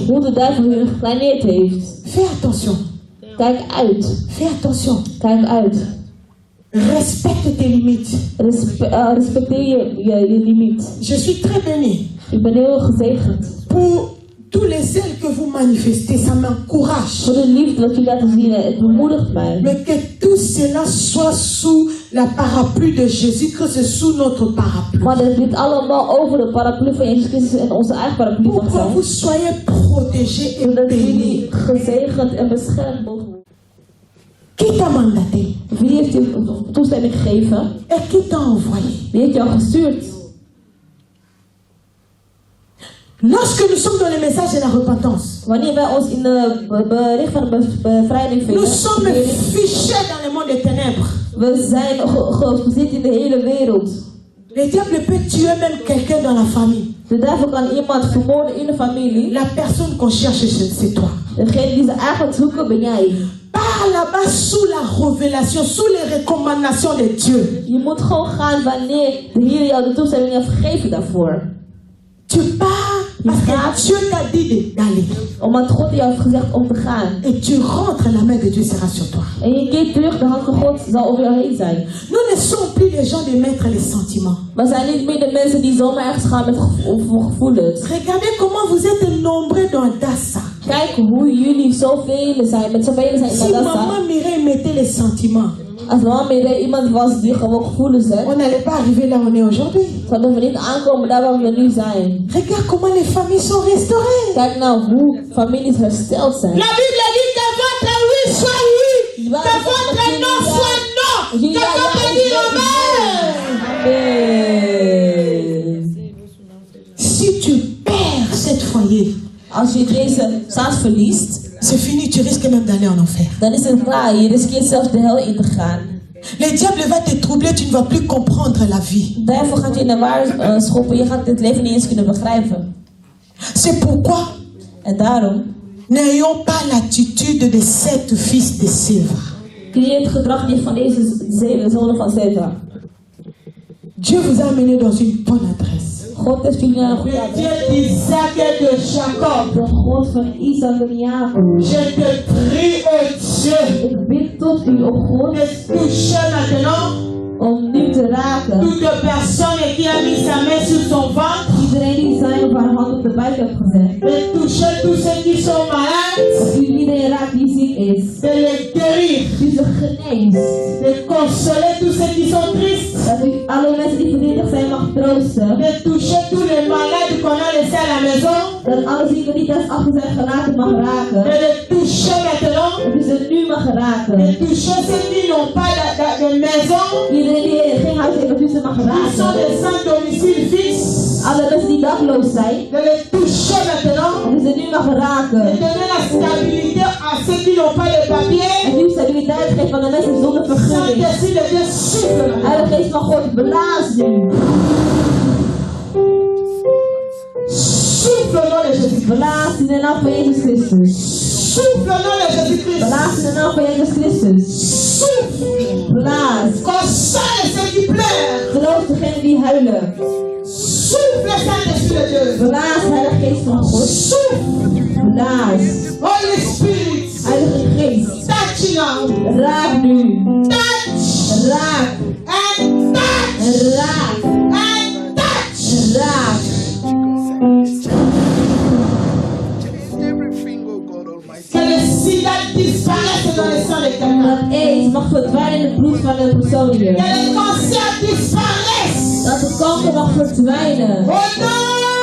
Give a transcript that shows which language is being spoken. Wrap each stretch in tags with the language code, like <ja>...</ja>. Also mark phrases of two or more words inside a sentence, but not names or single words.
<nl>Hoe de duivel hun gekleineerd heeft.</nl> <fr>Fais attention.</fr> <nl>Kijk uit.</nl> <fr>Fais attention.</fr> <nl>Kijk uit.</nl> <fr>Respecte tes limites.</fr> <nl>Respecteer je limiet.</nl> <fr>Je suis très béni.</fr> <nl>Ik ben heel gezegend.</nl> <fr>Pour tous les zèles que vous manifestez, ça m'encourage.</fr> <nl>Voor de liefde wat jullie laten zien, het bemoedigt mij.</nl> <fr>Mais que tout cela soit sous la parapluie de Jésus, que c'est sous notre parapluie.</fr> <nl>Maar dat dit allemaal over de paraplu van Jezus Christus en onze eigen paraplu</nl> <fr>Pour</fr> <nl>mag</nl> <fr>que</fr> <nl>zijn.</nl> <fr>vous soyez protégés et</fr> <nl>Zodat</nl> <fr>bénis.</fr> <nl>jullie gezegend en beschermd mogen worden.</nl> <fr>Qui t'a mandaté?</fr> <nl>Wie heeft je toestemming gegeven?</nl> <fr>Et qui t'a envoyé?</fr> <nl>Wie heeft jou gestuurd?</nl> <fr>Lorsque nous sommes dans le message de la repentance,</fr> <nl>Wanneer wij ons in de bericht van de bevrijding vinden,</nl> <fr>nous sommes fichés dans le monde des ténèbres.</fr> <nl>we zijn gezet in de hele wereld.</nl> <fr>Le diable peut tuer même quelqu'un dans la famille.</fr> <nl>De duivel kan iemand vermoorden in de familie.</nl> <fr>La personne qu'on cherche, c'est toi.</fr> <nl>Degene die ze eigenlijk zoeken ben jij.</nl> <fr>Pars là-bas sous la révélation, sous les recommandations de Dieu.</fr> <nl>Je moet gewoon gaan wanneer de Heer jou de toestemming heeft gegeven daarvoor.</nl> <fr>Tu pars parce que Dieu t'a dit d'aller.</fr> <nl>Omdat God jou heeft gezegd om te gaan.</nl> <fr>Et tu rentres, la main de Dieu sera sur toi.</fr> <nl>En je keert terug, de hand van God zal over jou heen zijn.</nl> <fr>Nous ne sommes plus les gens de mettre les sentiments.</fr> <nl>We zijn niet meer de mensen die zomaar ergens gaan met gevoelens.</nl> <fr>Regardez comment vous êtes nombreux dans Dassa.</fr> <nl>Kijk hoe jullie zoveel zijn, met zoveel zijn in</nl> <fr>Si</fr> <nl>Adassa.</nl> <fr>maman Mireille mettait les sentiments,</fr> <nl>Als mama Mireille iemand was die gewoon gevoelens heeft,</nl> <fr>on n'allait pas arriver là où on est aujourd'hui.</fr> <nl>zouden we niet aankomen daar waar we nu zijn.</nl> <fr>Regarde comment les familles sont restaurées.</fr> <nl>Kijk nou hoe families hersteld zijn.</nl> <fr>La Bible dit que votre oui soit oui, que votre non soit non, que votre dire amen. Si tu perds cette foyer,</fr> <nl>Als je deze zaad verliest,</nl> <fr>c'est fini, tu risques même d'aller en enfer.</fr> <nl>dan is het klaar. Je riskeert zelfs de hel in te gaan.</nl> <fr>Le diable va te troubler, tu ne vas plus comprendre la vie.</fr> <nl>Daarvoor gaat je in de war schoppen. Je gaat het leven niet eens kunnen begrijpen.</nl> <fr>C'est pourquoi</fr> <nl>En daarom</nl> <fr>n'ayons pas l'attitude de sept fils de Séva.</fr> <nl>creëer het gedrag niet van deze zeven zonen van Seva.</nl> <fr>Dieu vous a amené dans une bonne adresse.</fr> <nl>God heeft jullie naar een goede adres.</nl> <fr>Dieu d'Isaac et de Jacob.</fr> <nl>De God van Isaac en Jacob.</nl> <fr>Je te prie, Dieu,</fr> <nl>Ik bid tot u, o God,</nl> <fr>de toucher maintenant</fr> <nl>om nu te raken.</nl> <fr>toute personne qui a mis sa main sur son ventre,</fr> <nl>Iedereen die zijn of haar hand op de buik heeft gezet.</nl> <fr>de toucher tous ceux qui sont malades,</fr> <nl>Dat u iedereen raakt die ziek is.</nl> <fr>de les guérir,</fr> <nl>Dat u ze geneest.</nl> <fr>de consoler tous ceux qui sont tristes,</fr> <nl>Dat u alle mensen die verdrietig zijn mag troosten.</nl> <fr>de toucher tous les malades qu'on a laissés à la maison,</fr> <nl>Dat alle zieken die thuis achter zijn gelaten mag raken.</nl> <fr>de les toucher maintenant,</fr> <nl>Dat u ze nu mag</nl> <fr>de</fr> <nl>raken.</nl> <fr>toucher ceux qui n'ont pas de maison,</fr> <nl>Iedereen die geen huis heeft, dat u ze mag</nl> <fr>qui sont</fr> <nl>raken.</nl> <fr>des sans domicile fixe,</fr> <nl>Alle mensen die dakloos zijn,</nl> <fr>de les toucher maintenant,</fr> <nl>dat u ze nu mag</nl> <fr>de</fr> <nl>raken.</nl> <fr>donner la stabilité à ceux qui n'ont pas de papier.</fr> <nl>En u stabiliteit geeft van de mensen zonder vergunning.</nl> <fr>Saint-Esprit de Dieu souffle maintenant.</fr> <nl>Heilige Geest van God, blaas nu.</nl> <fr>Souffle au nom de Jésus.</fr> <nl>Blaas in de naam van Jezus Christus.</nl> <fr>Souffle au nom de Jésus-Christ.</fr> <nl>Blaas in de naam van Jezus Christus.</nl> <fr>Souffle.</fr> <nl>Blaas.</nl> <fr>Console ceux qui pleurent.</fr> <nl>Geloof degenen die huilen.</nl> <fr>Souffle Saint-Esprit de Dieu.</fr> <nl>Blaas, Heilige Geest van God.</nl> <fr>Souffle.</fr> <nl>Blaas.</nl> <en>Holy Spirit.</en> <nl>Heilige Geest.</nl> <en>Touch now.</en> <nl>Raak nu.</nl> <en>Touch.</en> <nl>Raak.</nl> <en>And touch.</en> <nl>Raak.</nl> <en>And touch.</en> <nl>Raak.</nl> <fr>Que le sida disparaisse dans le sang de quelqu'un.</fr> <nl>Dat aids mag verdwijnen in het bloed van een persoon hier.</nl> <fr>Que le cancer disparaisse.</fr> <nl>Dat de kanker mag verdwijnen.</nl> <fr>Au nom</fr>